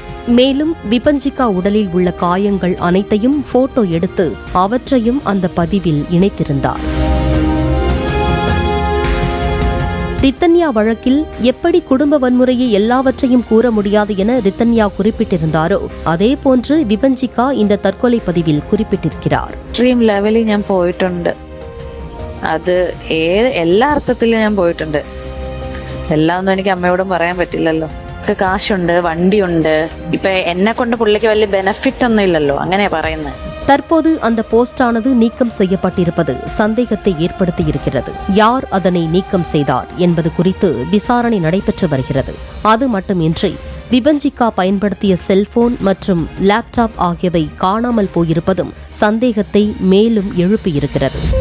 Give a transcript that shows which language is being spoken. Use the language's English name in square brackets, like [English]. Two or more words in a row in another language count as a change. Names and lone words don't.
[Tamil] மேலும் விபஞ்சிகா உடலில் உள்ள காயங்கள் அனைத்தையும் போட்டோ எடுத்து அவற்றையும் அந்த பதிவில் இணைத்திருந்தார். ரித்தன்யா வழக்கில் எப்படி குடும்ப வன்முறையை எல்லாவற்றையும் கூற முடியாது என ரித்தன்யா குறிப்பிட்டிருந்தாரோ அதே போன்று விபஞ்சிகா இந்த தற்கொலை பதிவில் குறிப்பிட்டிருக்கிறார். [English] extreme levelil [Malayalam] ഞാൻ പോയിട്ടുണ്ട്. അത് എല്ലാ അർത്ഥത്തിലും ഞാൻ പോയിട്ടുണ്ട്. എല്ലാം ഒന്നും എനിക്ക് അമ്മയോടും പറയാൻ പറ്റില്ലല്ലോ. കാശുണ്ട്, വണ്ടിയുണ്ട്. ഇപ്പൊ എന്നെ കൊണ്ട് പുള്ളിക്ക് വലിയ ബെനഫിറ്റ് ഒന്നും ഇല്ലല്ലോ, അങ്ങനെയാ പറയുന്നത്. [Tamil] தற்போது அந்த போஸ்டானது நீக்கம் செய்யப்பட்டிருப்பது சந்தேகத்தை ஏற்படுத்தியிருக்கிறது. யார் அதனை நீக்கம் செய்தார் என்பது குறித்து விசாரணை நடைபெற்று வருகிறது. அது மட்டுமின்றி விபஞ்சிகா பயன்படுத்திய செல்போன் மற்றும் லேப்டாப் ஆகியவை காணாமல் போயிருப்பதும் சந்தேகத்தை மேலும் எழுப்பியிருக்கிறது.